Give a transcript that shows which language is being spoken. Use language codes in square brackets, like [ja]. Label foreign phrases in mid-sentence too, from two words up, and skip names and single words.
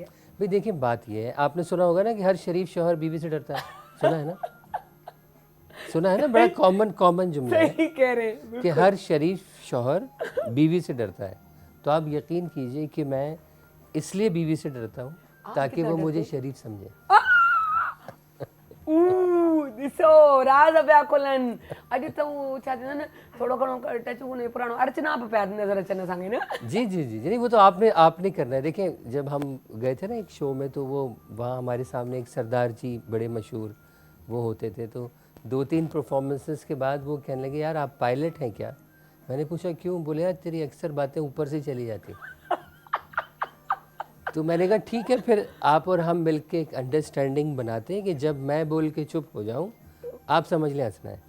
[hi] भाई देखिए बात ये है, आपने सुना होगा ना कि हर शरीफ शौहर बीवी से डरता है, सुना है ना? सुना है ना? बड़ा कॉमन जुमला है। सही कह रहे हैं कि हर शरीफ शौहर बीवी से डरता है। तो आप यकीन कीजिए कि मैं इसलिए बीवी से डरता हूँ ताकि वो मुझे शरीफ समझे। [sd] ॾिसो राज़ पिया खुलनि। अॼु त उहो छा चवंदा आहिनि थोरो घणो टच उन पुराणो अर्चना पे पिया नज़र अचनि असांखे न। जी जी जी जी, [hi] नहीं वो तो आपने करना है। देखें जब हम गए थे ना एक शो में, तो वो वहाँ हमारे सामने एक सरदार जी बड़े मशहूर वो होते थे, तो 2-3 परफॉर्मेंसेस के बाद वो कहने लगे यार आप पायलट हैं क्या? मैंने पूछा क्यों? बोले यार तेरी अक्सर बातें ऊपर से चली जाती। तो मैंने कहा ठीक है, फिर आप और हम मिलके एक अंडरस्टैंडिंग बनाते हैं कि जब मैं बोल के चुप हो जाऊं आप समझ लें हंसना है।